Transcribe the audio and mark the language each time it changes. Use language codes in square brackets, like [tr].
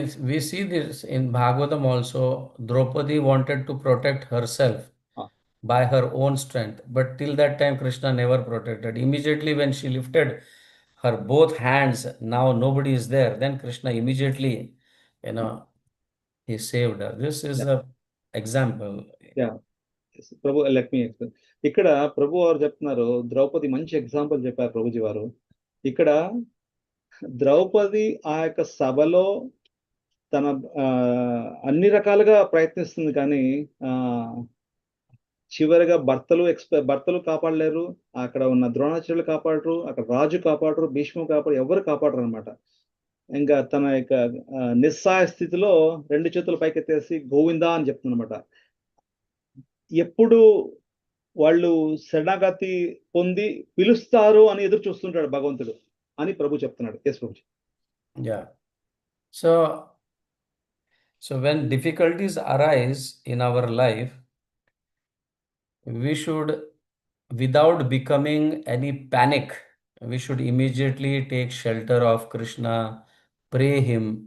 [en] We see this in Bhagavatam also. Draupadi wanted to protect herself ah, by her own strength, but till that time Krishna never protected. Immediately when she lifted her both hands, now nobody is there, then Krishna immediately, you know, he saved her. This is yeah a example. Yeah Prabhu let me explain. [te] ఇక్కడ ప్రభు వారు చెప్తున్నారు, ద్రౌపది మంచి example చెప్పారు ప్రభుజీ వారు. ఇక్కడ ద్రౌపది ఆ యొక్క సభలో తన ఆ, అన్ని రకాలుగా ప్రయత్నిస్తుంది, కానీ ఆ చివరిగా భర్తలు కాపాడలేరు, అక్కడ ఉన్న ద్రోణాచార్యులు కాపాడరు, అక్కడ రాజు కాపాడరు, భీష్ముడు కాపాడరు, ఎవరు కాపాడరు అనమాట. ఇంకా తన యొక్క నిస్సహాయ స్థితిలో రెండు చేతులు పైకెత్తేసి గోవిందా అని చెప్తుంది అనమాట. ఎప్పుడు వాళ్ళు శరణాగతి పొంది పిలుస్తారు అని ఎదురు చూస్తుంటాడు భగవంతుడు అని ప్రభు చెప్తున్నాడు. [en] Yes Prabhu. Yeah. So when difficulties arise in our life, we should, without becoming any panic, we should immediately take shelter of Krishna, pray him.